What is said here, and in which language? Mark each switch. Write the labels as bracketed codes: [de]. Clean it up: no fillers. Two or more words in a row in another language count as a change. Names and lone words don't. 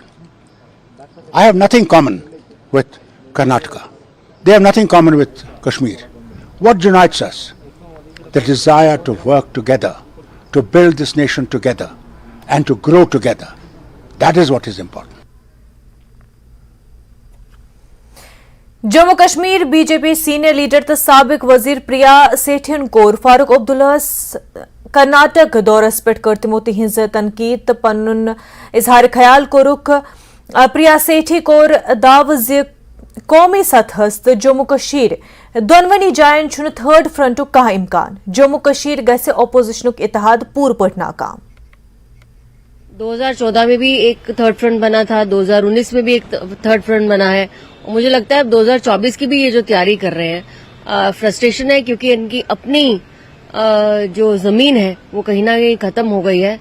[en] I have nothing common with Karnataka. They have nothing common with Kashmir. What unites us? The desire to work together, to build this nation together, and to grow together. That is what is important. [ks] जम्मू कश्मीर बीजेपी [en] senior leader [ks] तो सबक वजीर प्रिया सेठियन कोर फारूक अब्दुल्ला कर्नाटक दौरस पे कर तमो तिहिंज तनकीद तो पन्न इजहार ख्याल कोरुक। प्रिया सेठी कोर दाव ज कौमी सतहस तो जम्मू कश्मीर दोनवनी जायन छुन थर्ड फ्रंटुक कह इम्कान। जम्मू कश्मीर गसे अपोजिशनुक इत्तेहाद पूर पट नाकाम। [hi] 2014 में भी एक [en] third front [hi] बना था, 2019 में भी एक [en] third front [hi] बना है। मुझे लगता है अब 2024 की भी ये जो तैयारी कर रहे हैं फ्रस्ट्रेशन है, क्योंकि इनकी अपनी जो जमीन है वो कहीं ना कहीं खत्म हो गई है।